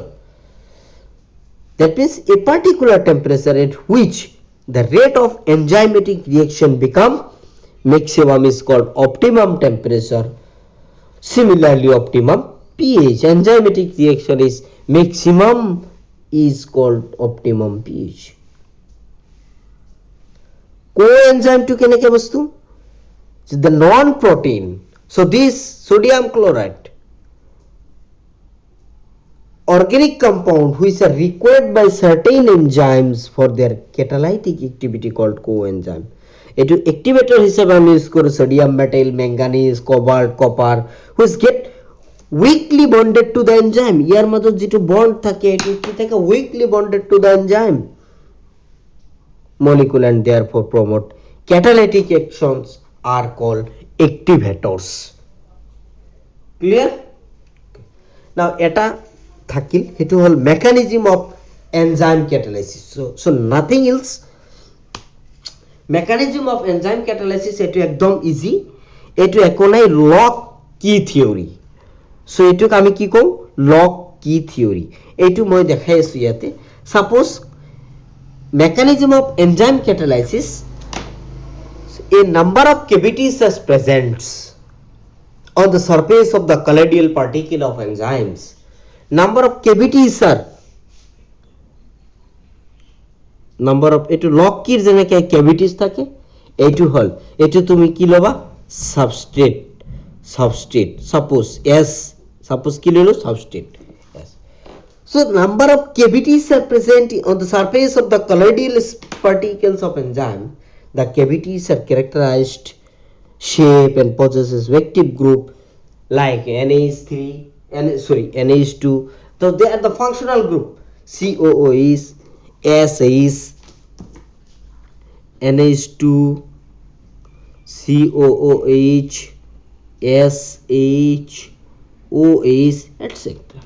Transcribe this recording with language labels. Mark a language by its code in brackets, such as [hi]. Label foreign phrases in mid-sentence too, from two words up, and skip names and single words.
[en] that means a particular temperature at which the rate of enzymatic reaction become maximum is called optimum temperature। similarly optimum pH, enzymatic reaction is maximum is called optimum pH। coenzyme to [as] কেনেকে বস্তু, [en] the non-protein, so this sodium chloride organic compound which are required by certain enzymes for their catalytic activity called coenzyme। [as] এটো activator হিসেবে আমি ইউজ করি [en] sodium metal, manganese, cobalt, copper which get weakly bonded to the enzyme। [as] ইয়ার মধ্যে যেটো বন্ড থাকে এটো কি থাকে, [en] weakly bonded to the enzyme molecule and therefore promote catalytic actions are called activators। clear? now [as] এটা থাকিল, হেতু হল [en] mechanism of enzyme catalysis। so nothing else, mechanism of enzyme catalysis [as] এটো একদম ইজি, এটো একো নাই [en] lock key theory. [as] so এটোক আমি কি কম, [en] lock key theory. [as] এটো মই দেখাই আছো ইয়াতে। [en] suppose mechanism of enzyme catalysis, a number of cavities is present on the surface of the colloidal particle of enzymes। number of cavities are number of, [as] এটো [en] lock key's [as] যেনেকে cavities থাকে এটো হল, এটো তুমি কি লবা, [en] substrate suppose s, suppose [as] কি ললো, [en] substrate s। so number of cavities are present on the surface of the colloidal particles of enzyme। the cavities are characterized shape and possesses active group like NH2, so they are the functional group COO is S is NH2 COOH SH OH etc.